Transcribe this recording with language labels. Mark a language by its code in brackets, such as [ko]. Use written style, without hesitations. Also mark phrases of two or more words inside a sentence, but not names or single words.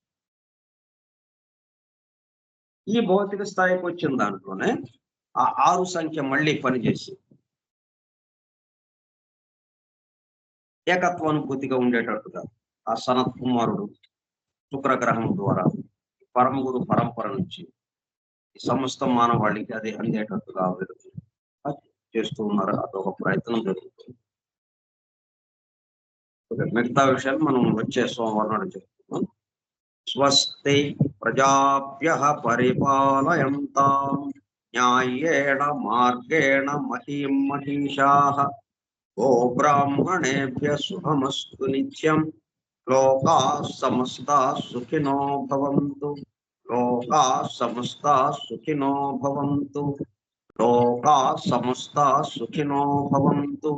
[te] ఈ భౌతిక స్థాయికి వచ్చిన దాంట్లోనే ఆ 6 సంఖ్య మళ్ళీ పనిచేసి ఏకత్వానుభూతిగా ఉండేటట్టుగా ఆ సనత్ కుమారుడు శుక్రగ్రహం ద్వారా పరమ గురు పరంపర నుంచి సమస్త మానవాళికి అది అందేటట్టుగా చేస్తూ ఉన్నారు. అదొక ప్రయత్నం జరుగుతుంది. మిగతా విషయాలు మనం వచ్చే సోమవారం నాడు చెప్తున్నాం. [sa] స్వస్తి ప్రజాభ్యః పరిపాలయంతాం న్యాయేణ మార్గేణ మహీం మహిషాః గో బ్రాహ్మణేభ్యః శుభమస్తు నిత్యం లోకాః సమస్తాః సుఖినో భవంతు లోకాః సమస్తాః సుఖినో భవంతు లోకాః సమస్తాః సుఖినో భవంతు.